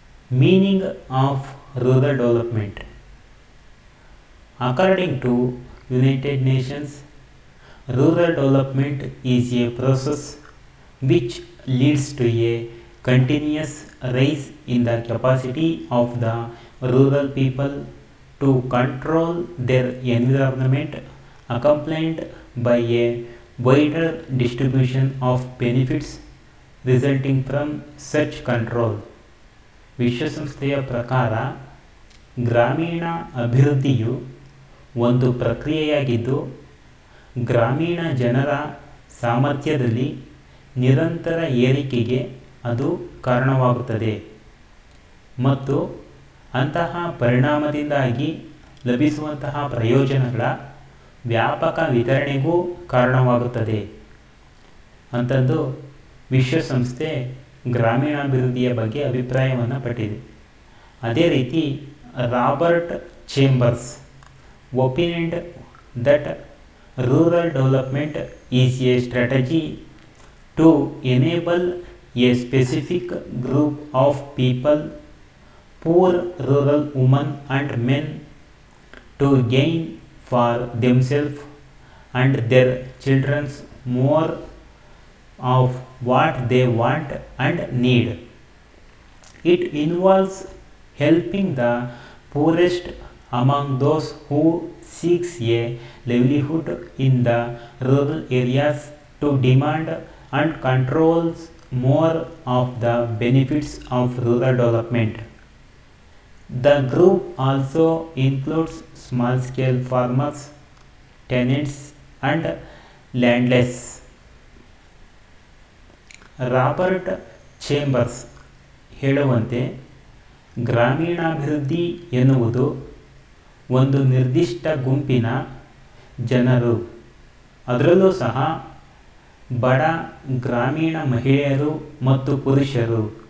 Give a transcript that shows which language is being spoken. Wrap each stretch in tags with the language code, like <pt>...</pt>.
<en>Meaning of rural development. According to United Nations, rural development is a process which leads to a continuous rise in the capacity of the rural people to control their environment, accompanied by a wider distribution of benefits resulting from such control.</en> <kn>ವಿಶ್ವಸಂಸ್ಥೆಯ ಪ್ರಕಾರ ಗ್ರಾಮೀಣ ಅಭಿವೃದ್ಧಿಯು ಒಂದು ಪ್ರಕ್ರಿಯೆಯಾಗಿದ್ದು, ಗ್ರಾಮೀಣ ಜನರ ಸಾಮರ್ಥ್ಯದಲ್ಲಿ ನಿರಂತರ ಏರಿಕೆಗೆ ಅದು ಕಾರಣವಾಗುತ್ತದೆ ಮತ್ತು ಅಂತಹ ಪರಿಣಾಮದಿಂದಾಗಿ ಲಭಿಸುವಂತಹ ಪ್ರಯೋಜನಗಳ ವ್ಯಾಪಕ ವಿತರಣೆಗೂ ಕಾರಣವಾಗುತ್ತದೆ ಅಂತಂದು ವಿಶ್ವಸಂಸ್ಥೆ ಗ್ರಾಮೀಣಾಭಿವೃದ್ಧಿಯ ಬಗ್ಗೆ ಅಭಿಪ್ರಾಯವನ್ನು ಪಟ್ಟಿದೆ. ಅದೇ ರೀತಿ</kn> <en>Robert Chambers opinioned that rural development is a strategy to enable a specific group of people, poor rural woman and men, to gain for themself and their childrens more of what they want and need. It involves helping the poorest among those who seeks a livelihood in the rural areas to demand and controls more of the benefits of rural development. The group also includes small-scale farmers, tenants and landless.</en> <kn>Robert chambers ಹೇಳುವಂತೆ ಗ್ರಾಮೀಣಾಭಿವೃದ್ಧಿ ಎನ್ನುವುದು ಒಂದು ನಿರ್ದಿಷ್ಟ ಗುಂಪಿನ ಜನರು, ಅದರಲ್ಲೂ ಸಹ ಬಡ ಗ್ರಾಮೀಣ ಮಹಿಳೆಯರು ಮತ್ತು ಪುರುಷರು</kn>